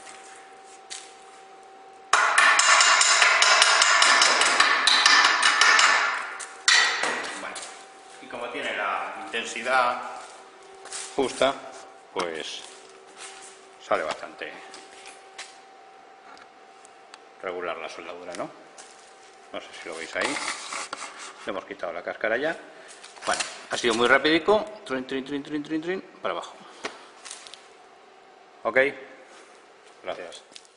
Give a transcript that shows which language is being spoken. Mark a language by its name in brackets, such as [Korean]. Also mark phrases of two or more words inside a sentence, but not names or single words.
[Spanish] Bueno, y como tiene la intensidad justa, pues sale bastante regular la soldadura, ¿no? No sé si lo veis ahí. Le hemos quitado la cáscara ya. Bueno, ha sido muy rapidico. Trin, trin, trin, trin, trin, trin, para abajo. Ok, gracias.